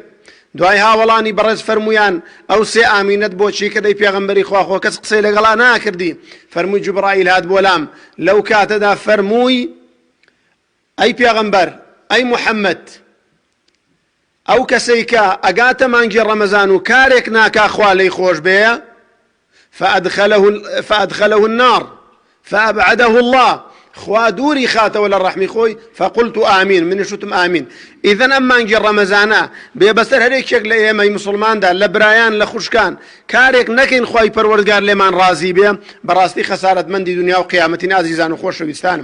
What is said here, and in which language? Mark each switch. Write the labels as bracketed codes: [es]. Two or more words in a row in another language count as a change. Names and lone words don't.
[ckb] دوای هاوڵانی بەڕێز فەرمویان ئەو 3 ئامینەت بۆچی کردەی پێغەمبەری خوا، خۆ کەس قسەی لەگەڵا ناکردی؟ فەرمووی جوبرائیل هات بۆ لام. لەو کاتەدا فەرمووی ئەی پێغەمبەر، ئەی محەممەد، ئەو کەسەی کە ئەگاتە مانگی ڕەمەزان و کارێک ناکا خوا لەی خۆش بێە، [ar] فأدخله النار فأبعده الله، [ckb] خوا دووری خاتەوە لە ڕەحمی خۆی. [ar] فقلت آمین، [ckb] منیش وتم ئامین. ئیذەن ئەم مانگی ڕەمەزانە بێبەسەر هەرێکێک لە ئێمەی مسلماندا، لە برایان لە خوشکان، کارێک نەکەین خوای پەروەردگار لێمان ڕازی بێ، بەڕاستی خەسارەتمەندی دنیا و قیامەتی عەزیزان و خۆشەویستانم.